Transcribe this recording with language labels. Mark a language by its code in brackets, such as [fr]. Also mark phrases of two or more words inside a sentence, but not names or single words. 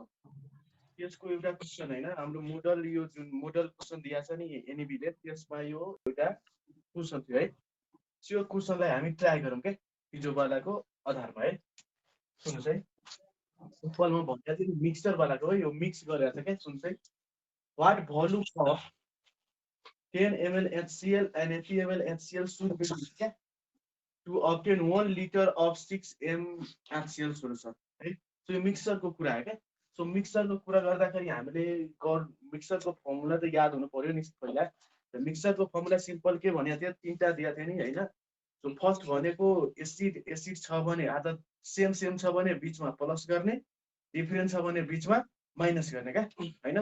[ne] यसको एउटा क्वेसन होइन, हाम्रो मोडल, यो जुन [en] model question [ne] दिएको छ नि एनइबीले, त्यसमा यो एउटा क्वेसन थियो है। त्यो क्वेसनलाई हामी ट्राई गरौँ क्या हिजोवालाको आधारमा है। सुन्नुहोस् है, सिम्पलमा भन्दा चाहिँ मिक्सचरवालाको हो, यो मिक्स गरेर छ क्या। सुन्नुहोस् है, [en] what volume of 10 ml HCl and 80 ml HCl should be क्या to obtain 1 liter of 6 m HCl solution है। [ne] सो यो मिक्सचरको कुरा हो क्या। सो मिक्सचरको कुरा गर्दाखेरि हामीले मिक्सचरको फर्मुला त याद हुनु पर्यो नि पहिला। मिक्सचरको [en] formula simple [ne] के भनेको थियो, तीनटा दिएको थियो नि होइन। [en] so first [ne] भनेको एसिड छ भने आदत सेम छ भने बिचमा प्लस गर्ने, डिफरेन्ट छ भने बिचमा माइनस गर्ने क्या होइन।